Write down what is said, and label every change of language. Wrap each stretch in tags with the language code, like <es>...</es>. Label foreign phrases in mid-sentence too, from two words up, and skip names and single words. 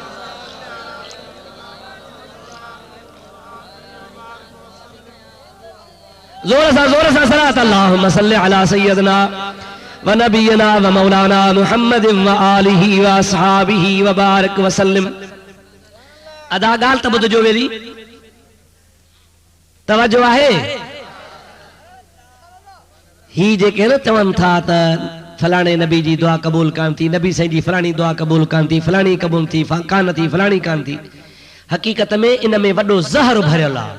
<ar>जोर सा सलात اللهم صل على سيدنا ونبينا ومولانا محمد وآله وأصحابه وبارك وسلم.</ar> <sd>अदा गाल त ॿुधजो वेरी, तवज्जो आहे। ही जेके न चवनि था त फलाणे नबी जी दुआ क़बूल कान थी, नबी साईं जी फलाणी दुआ क़बूल कान थी, फलाणी क़बूल थी कान थी, फलाणी कान थी, हकीकत में इन में वॾो ज़हर भरियल आहे।</sd>